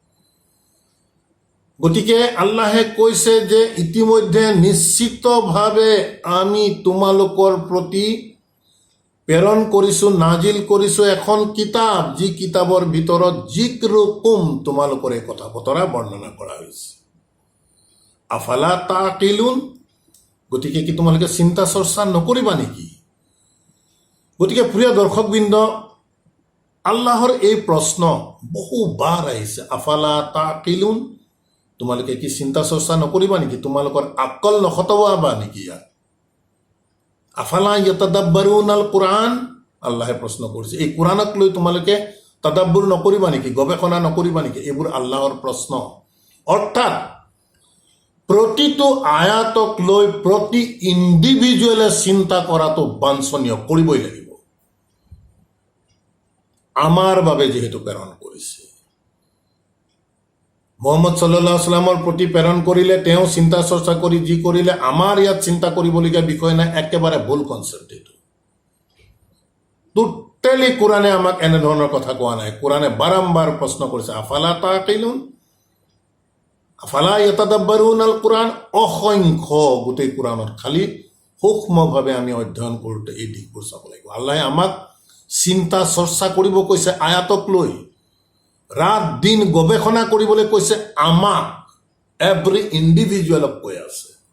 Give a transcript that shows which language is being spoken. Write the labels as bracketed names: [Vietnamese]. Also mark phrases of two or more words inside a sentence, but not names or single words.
[Assamese] গতিকে আল্লাহে কৈছে যে ইতিমধ্যে নিশ্চিতভাৱে আমি তোমালোকৰ প্ৰতি প্ৰেৰণ কৰিছো, নাজিল কৰিছো এখন কিতাপ, যি কিতাপৰ ভিতৰত জিক্ৰুকুম, তোমালোকৰ এই কথা বতৰা বৰ্ণনা কৰা হৈছে। [Arabic] أفلا تعقلون, [Assamese] গতিকে কি তোমালোকে চিন্তা চৰ্চা নকৰিবা নেকি? গতিকে প্ৰিয় দৰ্শকবৃন্দ, আল্লাহৰ এই প্ৰশ্ন বহুবাৰ আহিছে, [Arabic] أفلا تعقلون, [Assamese] তোমালোকে কি চিন্তা চৰ্চা নকৰিবা নেকি? তোমালোকৰ আকল নখটাবা নেকি? ইয়াত [Arabic] أفلا يتدبرون القرآن, [Assamese] আল্লাহে প্ৰশ্ন কৰিছে, এই কোৰআনক লৈ তোমালোকে তাদাব্বুৰ নকৰিবা নেকি? গৱেষণা নকৰিবা নেকি? এইবোৰ আল্লাহৰ প্ৰশ্ন। অৰ্থাৎ প্ৰতিটো আয়াতক লৈ প্ৰতি ইণ্ডিভিজুৱেলে চিন্তা কৰাটো বাঞ্ছনীয়, কৰিবই লাগিব। আমাৰ বাবে যিহেতু প্ৰেৰণ কৰিছে, মুহাম্মদ [Arabic] صلى الله عليه وسلم [Assamese] প্ৰতি প্ৰেৰণ কৰিলে, তেওঁ চিন্তা চৰ্চা কৰি যি কৰিলে, আমাৰ ইয়াত চিন্তা কৰিবলগীয়া বিষয় নাই। একেবাৰে ভুল কনচেপ্ট এইটো। টোটেলি কোৰআনে আমাক এনেধৰণৰ কথা কোৱা নাই। কোৰআনে বাৰম্বাৰ প্ৰশ্ন কৰিছে, [Arabic] أفلا تعقلون، أفلا يتدبرون القرآن. [Assamese] অসংখ্য গোটেই কোৰআনত খালি সূক্ষ্মভাৱে আমি অধ্যয়ন কৰোঁতে এই দিশবোৰ চাব লাগিব। আল্লাহে আমাক চিন্তা চৰ্চা কৰিব কৈছে, আয়াতক লৈ ৰাত দিন গৱেষণা কৰিবলৈ কৈছে, আমাক [English] every individual [Assamese] কৈ আছে।